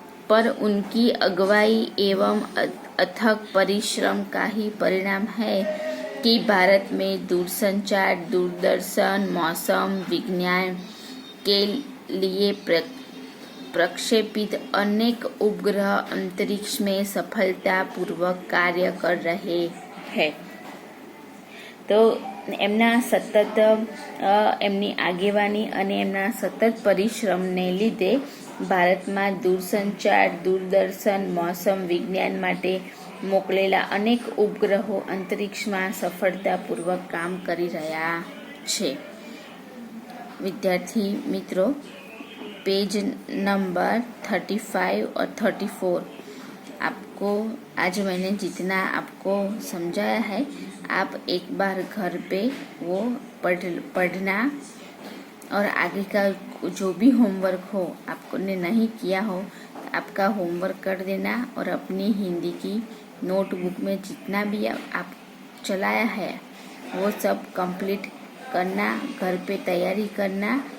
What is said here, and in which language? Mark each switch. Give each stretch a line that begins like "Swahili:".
Hindi: पर उनकी अगुवाई एवं अथक परिश्रम का ही परिणाम है कि भारत में दूरसंचार, दूरदर्शन, मौसम विज्ञान के लिए प्रक्षेपित अनेक उपग्रह अंतरिक्ष में सफलतापूर्वक कार्य कर रहे हैं।
Gujarati: તો એમના સતત એમની આગેવાની અને એમના સતત પરિશ્રમને લીધે ભારતમાં દૂરસંચાર, દૂરદર્શન, મોસમ વિજ્ઞાન માટે મોકલેલા અનેક ઉપગ્રહો અંતરિક્ષમાં સફળતાપૂર્વક કામ કરી રહ્યા છે.
Hindi: विद्यार्थी मित्रों, पेज नंबर 35 और 34 आपको आज मैंने जितना आपको समझाया है, आप एक बार घर पे वो पढ़ना और आगे का जो भी होमवर्क हो आपको ने नहीं किया हो आपका होमवर्क कर देना और अपनी हिंदी की नोटबुक में जितना भी आप चलाया है वो सब कंप्लीट करना, घर पे तैयारी करना.